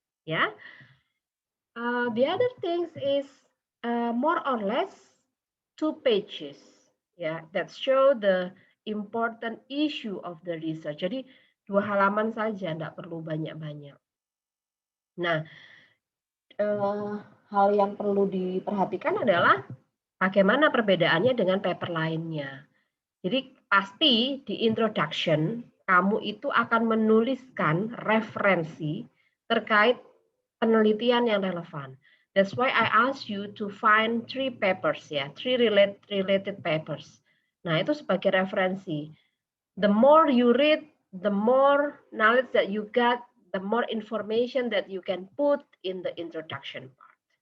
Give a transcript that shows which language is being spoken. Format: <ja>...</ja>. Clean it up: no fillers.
<en>Ya, the other things is more or less 2 pages, ya, that show the important issue of the research.</en> <id>Jadi 2 halaman saja, tidak perlu banyak-banyak. Nah, hal yang perlu diperhatikan adalah bagaimana perbedaannya dengan paper lainnya. Jadi pasti di introduction kamu itu akan menuliskan referensi terkait penelitian yang relevan.</id> <en>That's why I ask you to find 3 papers ya, 3 related papers.</en> <id>Nah, itu sebagai referensi.</id> <en>The more you read, the more knowledge that you got, the more information that you can put in the introduction part.</en>